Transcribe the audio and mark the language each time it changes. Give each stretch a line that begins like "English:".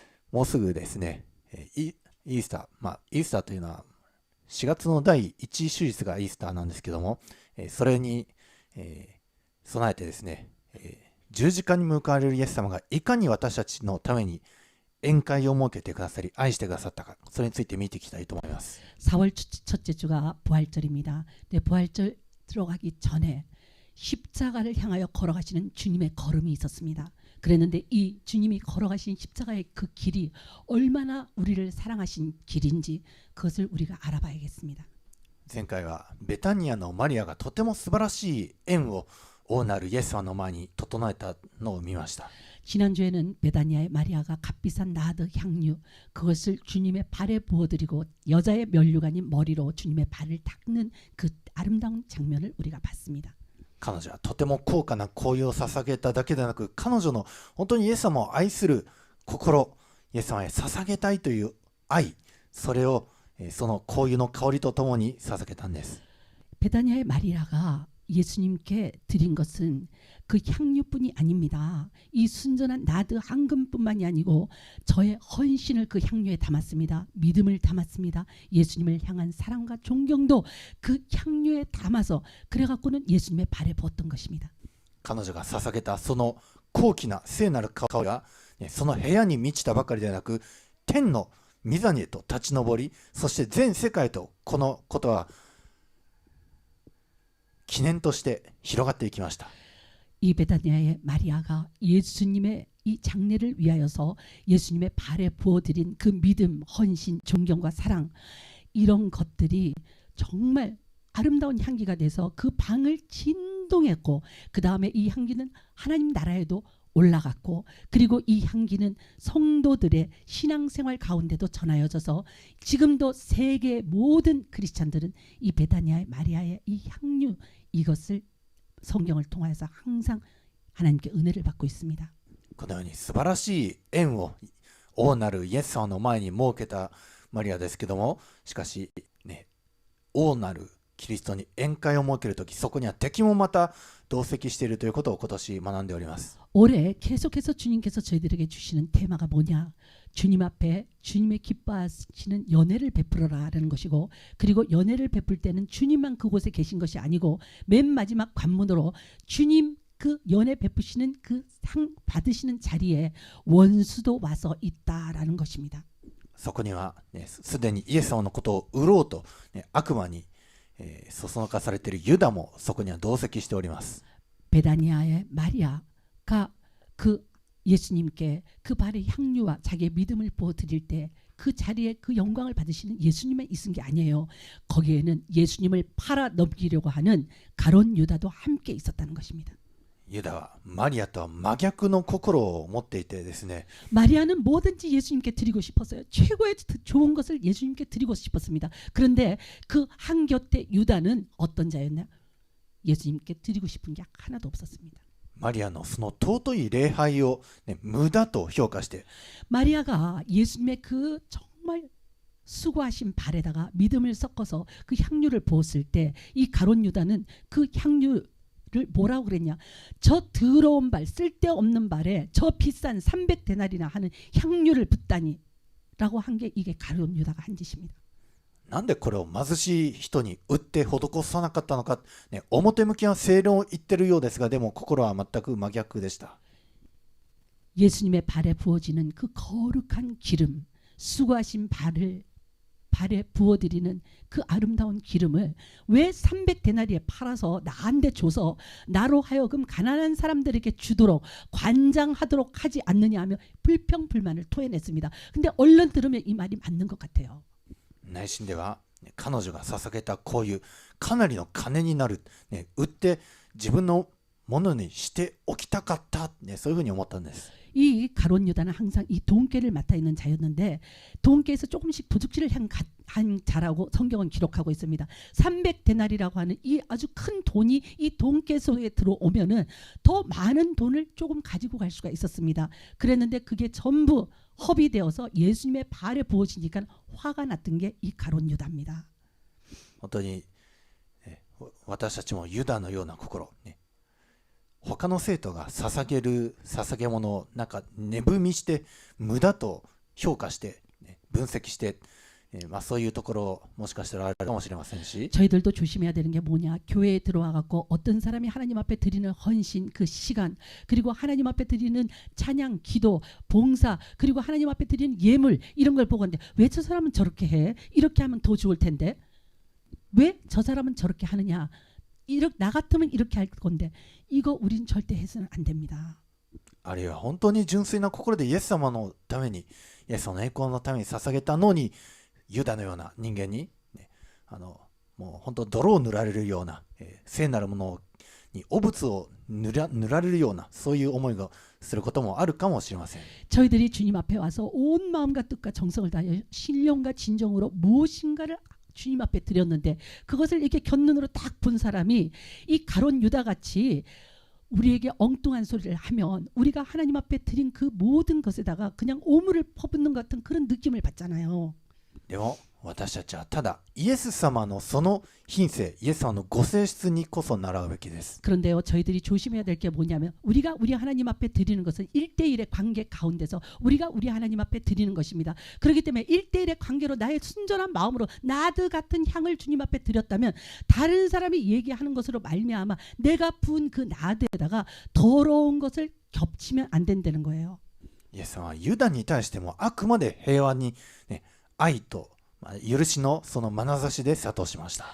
Japanese: もうすぐですね、イースター、イースターというのは4月の第1週日がイースターなんですけども、それに、備えてですね、十字架に向かわれるイエス様がいかに私たちのために宴会を設けてくださり愛してくださったか、それについて見ていきたいと思います。
Korean: 4월 첫째 주가 부활절입니다. 네, 부활절 들어가기 전에 십자가를 향하여 걸어가시는 주님의 걸음이 있었습니다. 그랬는데 이 주님이 걸어가신 십자가의 그 길이 얼마나 우리를 사랑하신 길인지 그것을 우리가 알아봐야겠습니다.
Japanese: 前回はベタニアのマリアがとても素晴らしい縁を王なるイエス様の前に整えたのを見ました。
Korean: 지난주에는 베다니아의 마리아가 값비싼 나드 향유 그것을 주님의 발에 부어드리고 여자의 면류관인 머리로 주님의 발을 닦는 그 아름다운 장면을 우리가 봤습니다.
Japanese: 彼女はとても高価な香油を捧げただけでなく、彼女の本当にイエス様を愛する心、イエス様へ捧げたいという愛、それをその香油の香りとともに捧げたんです。
Korean: 베다니아의 마리아가 예수님께 드린 것은 그 향유뿐이 아닙니다. 이 순전한 나드 황금뿐만이 아니고 저의 헌신을 그 향유에 담았습니다. 믿음을 담았습니다. 예수님을 향한 사랑과 존경도 그 향유에 담아서 그래갖고는 예수님의 발에 부었던 것입니다.
Japanese: 彼女が捧げたその高貴な聖なる香りが、その部屋に満ちたばかりでなく、天の御座へと立ち上り、そして全世界とこのことは記念として広がっていきました。
Korean: 이 베다니아의 마리아가 예수님의 이 장례를 위하여서 예수님의 발에 부어드린 그 믿음, 헌신, 존경과 사랑, 이런 것들이 정말 아름다운 향기가 돼서 그 방을 진동했고, 그 다음에 이 향기는 하나님 나라에도 올라갔고, 그리고 이 향기는 성도들의 신앙생활 가운데도 전하여져서 지금도 세계 모든 크리스찬들은 이 베다니아의 마리아의 이 향유, 이것을 성경을 통해서 항상 하나님께 은혜를 받고 있습니다.
Japanese: このように素晴らしい縁を王なるイエス様の前に設けたマリアですけども、しかしね、王なるキリストに宴会を設けるとき、そこには敵もまた同席しているということを今年学んでおります。
Korean: 올해 계속해서 주님께서 저희들에게 주시는 테마가 뭐냐? 주님 앞에 주님의 기뻐하시는 연애를 베풀어라라는 것이고, 그리고 연애를 베풀 때는 주님만 그곳에 계신 것이 아니고 맨 마지막 관문으로 주님 그 연애 베푸시는 그 상 받으시는 자리에 원수도 와서 있다라는 것입니다.
Japanese: そこには、ね、すでにイエス様のことを売ろうと、ね、悪魔に、そそのかされているユダもそこには同席しております。
Korean: 베다니아의 마리아가 그 예수님께 그 발의 향유와 자기의 믿음을 부어드릴 때 그 자리에 그 영광을 받으시는 예수님만 있은 게 아니에요. 거기에는 예수님을 팔아 넘기려고 하는 가론 유다도 함께 있었다는 것입니다.
Japanese: ユダはマリアとは真逆の心を持っていてですね、
Korean: 마리아는 뭐든지 예수님께 드리고 싶었어요. 최고의 좋은 것을 예수님께 드리고 싶었습니다. 그런데 그 한곁에 유다는 어떤 자였냐? 예수님께 드리고 싶은 게 하나도 없었습니다.
Japanese: マリアのその尊い礼拝を、ね、無駄と評価して、
Korean: 마리아가 예수님의 그 정말 수고하신 발에다가 믿음을 섞어서 그 향유를 부었을 때 이 가론 유다는 그 향유를 뭐라고 그랬냐? 저 더러운 발, 쓸데없는 발에 저 비싼 300데나리나 하는 향유를 붓다니 라고 한 게 이게 가론 유다가 한 짓입니다.
Japanese: なんでこれを貧しい人に売って施さなかったのか、ね、表向きは正論を言ってるようですが、でも心は全く真逆でした。
Korean: 예수님의 발에 부어지는 그 거룩한 기름, 수고하신 발에 부어드리는 그 아름다운 기름을 왜 300데나리에 팔아서 나한테 줘서 나로 하여금 가난한 사람들에게 주도록 관장하도록 하지 않느냐 하며 불평불만을 토해냈습니다. 근데 얼른 들으면 이 말이 맞는 것 같아요.
Japanese: 内心では、ね、彼女が捧げたこういうかなりの金になる、ね、売って自分のものにしておきたかった、ね、そういうふうに思ったんです。
Korean: 이 가론 유다는 항상 이 돈깨를 맡아 있는 자였는데 돈깨에서 조금씩 도둑질을 한 자라고 성경은 기록하고 있습니다. 300데나리라고 하는 이 아주 큰 돈이 이 돈깨 속에 들어오면은 더 많은 돈을 조금 가지고 갈 수가 있었습니다. 그랬는데 그게 전부 허비되어서 예수님의 발에 부어지니까 화가 났던 게 이 가론 유다입니다.
Japanese: 本当に、私たちもユダのような心、ね、他の生徒が捧げる捧げ物をなんか値踏みして無駄と評価して、ね、分析して、そういうところもしかしたらあるかもしれませんし、
Korean: 저희들도 조심해야 되는 게 뭐냐? 교회에 들어와 갖고 어떤 사람이 하나님 앞에 드리는 헌신, 그 시간, 그리고 하나님 앞에 드리는 찬양, 기도, 봉사, 그리고 하나님 앞에 드리는 예물 이런 걸 보고 있는데 왜 저 사람은 저렇게 해? 이렇게 하면 더 좋을 텐데 왜 저 사람은 저렇게 하느냐? 이렇게 나 같으면 이렇게 할 건데 이거 우린 절대 해서는 안 됩니다.
Japanese: あるいは本当に純粋な心でイエス様のために、イエス様の栄光のために捧げたのに、ユダのような人間に、ね、もう本当泥を塗られるような、聖なるものに汚物を塗られるような、そういう思いがすることもあるかもしれません。
Korean: 저희들이 주님 앞에 와서 온 마음과 뜻과 정성을 다하여 신령과 진정으로 무엇인가를 주님 앞에 드렸는데 그것을 이렇게 곁눈으로 딱 본 사람이 이 가론 유다 같이 우리에게 엉뚱한 소리를 하면 우리가 하나님 앞에 드린 그 모든 것에다가 그냥 오물을 퍼붓는 것 같은 그런 느낌을 받잖아요.
Japanese: でも私たちはただイエス様のその品性、イエス様のご性質にこそ習うべきです。
Korean: 그런데요, 저희들이 조심해야 될 게 뭐냐면 우리가 우리 하나님 앞에 드리는 것은 1대1의 관계 가운데서 우리가 우리 하나님 앞에 드리는 것입니다. 그렇기 때문에 1대1의 관계로 나의 순전한 마음으로 나드 같은 향을 주님 앞에 드렸다면 다른 사람이 얘기하는 것으로 말미암아 내가 부은 그 나드에다가 더러운 것을 겹치면 안 된다는 거예요.
Japanese: イエス様はユダに対してもあくまで平和に、愛と許しのその眼差しで諭しました。